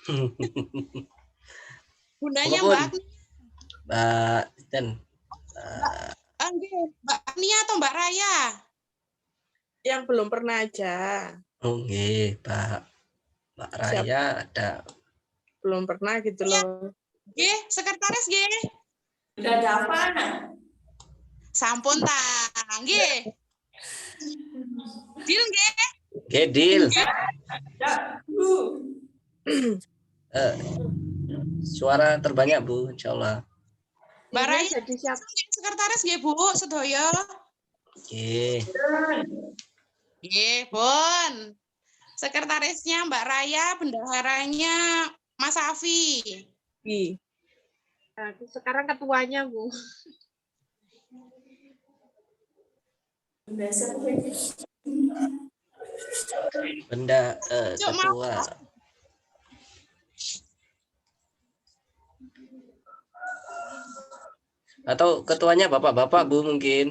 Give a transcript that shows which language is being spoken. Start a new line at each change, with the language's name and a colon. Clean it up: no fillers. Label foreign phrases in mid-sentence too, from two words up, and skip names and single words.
Indonesian: Bundanya Apapun. Mbak Agnia. Mbak Ten. Mbak Agnia atau Mbak Raya? Yang belum pernah aja. Oke, Mbak Raya ada. Belum pernah gitu loh.
Javanese: Nggih, sekretaris nggih.
Indonesian: Udah Dava.
Javanese: Sampun ta. Nggih. Deal nggih.
Indonesian: Oke, deal. Suara terbanyak, Bu, insyaallah. Mbak Raya Jadi siap.
Javanese: sekretaris nggih, Bu, sedaya.
Indonesian: Oke.
Javanese: Nggih, Bun.
Indonesian: Sekretarisnya Mbak Raya, bendaharanya Mas Afi. Nah, sekarang ketuanya, Bu. Ketua. Atau ketuanya bapak-bapak, Bu, mungkin.